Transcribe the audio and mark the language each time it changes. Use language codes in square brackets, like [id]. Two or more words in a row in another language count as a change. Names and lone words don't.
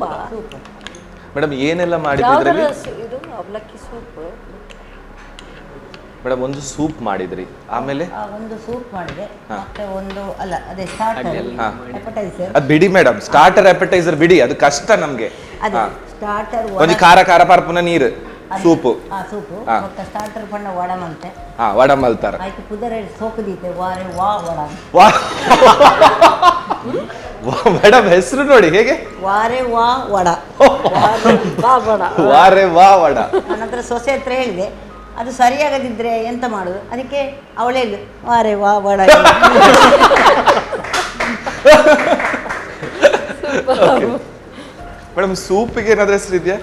[kn] ಮೇಡಮ್ ಏನೆಲ್ಲ ಮಾಡಿದ್ರಿ ಇದರಲ್ಲಿ? ಇದು ಅವಲಕ್ಕಿ ಸೂಪ್ ಮೇಡಮ್. ಒಂದು ಸೂಪ್ ಮಾಡಿದ್ರಿ, ಆಮೇಲೆ ಒಂದು ಸೂಪ್ ಮಾಡಿದೆ, ಮತ್ತೆ ಒಂದು ಅಲ್ಲ ಅದೇ [en] starter appetizer. [kn] ಅದು ಬಿಡಿ ಮೇಡಮ್, [en] starter appetizer [kn] ಬಿಡಿ, ಅದು ಕಷ್ಟ ನಮ್ಗೆ. ಅದೇ ಸ್ಟಾರ್ಟರ್ [tcy] ಒಂದು ಖಾರ ಖಾರ ಪರ್ಪುನ ನೀರು ಸೂಪು. ಸೂಪು ಮತ್ತೆ ಸ್ಟಾರ್ಟರ್ ಪಂಡ ವಡ ಮಂತೆ. ವಡ ಮಲ್ತಾರ. ಆಯ್ತು, ಪುದರ್ ಸೋಕು ದೀತೆ ವಾರೆ ವಾ ವಡ. [kn] ಮೇಡಮ್ ಹೆಸರು ನೋಡಿ ಹೇಗೆ, ವಾರೆ ವಾ ವಡ. ವಾರೆ ವಾ ವಡ. ನನ್ನ ಹತ್ರ ಸೊಸೆ ಹತ್ರ ಹೇಳಿದೆ, ಅದು ಸರಿಯಾಗದಿದ್ರೆ ಎಂತ ಮಾಡುದು, ಅದಕ್ಕೆ ಅವಳೇ ವಾರೆ ವಾ ವಡ. ಮೇಡಮ್, ಸೂಪಿಗೆ ಏನಾದ್ರೂ ಹೆಸರು ಇದೆಯಾ?